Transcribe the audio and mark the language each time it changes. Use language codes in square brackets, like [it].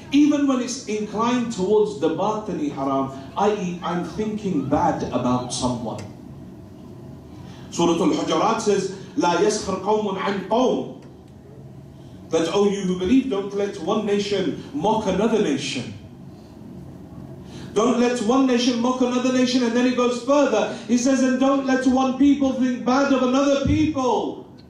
[en] Even when it's inclined towards the batini haram, i.e. I'm thinking bad about someone. Surah Al-Hujurat says, [ar] لا يسخر قوم عن قوم. [en] That, oh, you who believe, don't let one nation mock another nation. Don't let one nation mock another nation. And then he goes further. He says, and don't let one people think bad of another people.